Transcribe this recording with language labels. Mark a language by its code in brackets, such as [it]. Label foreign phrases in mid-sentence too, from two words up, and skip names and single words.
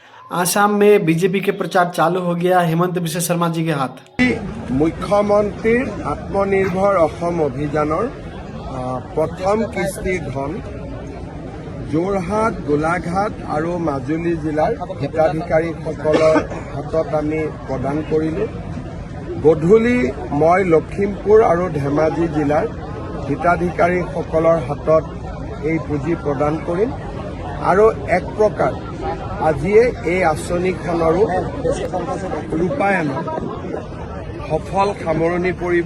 [hi] आसाम में बीजेपी के प्रचार चालू हो गया, हेमंत बिश्व शर्मा जी के हाथ। [as] মুখ্যমন্ত্ৰীৰ আত্মনিৰ্ভৰ অসম অভিযানৰ প্ৰথম কিস্তিৰ ধন যোৰহাট, গোলাঘাট আৰু মাজুলী জিলাৰ হিতাধিকাৰীসকলৰ হাতত আমি প্ৰদান কৰিলোঁ। গধূলি মই লখিমপুৰ আৰু ধেমাজি জিলাৰ হিতাধিকাৰীসকলৰ হাতত এই পুঁজি প্ৰদান কৰিম আৰু এক প্ৰকাৰ আজিয়ে এই আঁচনিখনৰো ৰূপায়ণৰ সফল সামৰণি পৰিব।